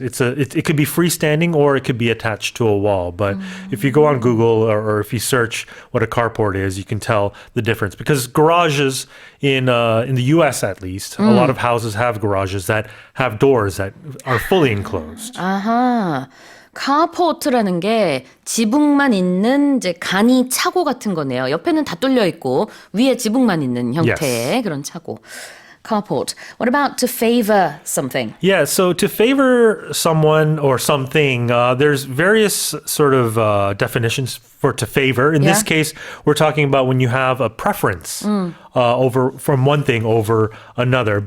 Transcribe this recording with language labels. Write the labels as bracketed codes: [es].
[en] It could be freestanding or it could be attached to a wall. But if you go on Google or if you search what a carport is, you can tell the difference. Because garages in the U.S. at least, a lot of houses have garages that have doors that are fully enclosed. [ko] 아하. 카포트라는 게 지붕만 있는 이제 간이 차고 같은 거네요. 옆에는 다 뚫려 있고 위에 지붕만 있는 형태의 그런 차고. [en] Carport. What about to favor something? Yeah, so to favor someone or something, there's various sort of definitions for to favor. In this case, we're talking about when you have a preference over from one thing over another.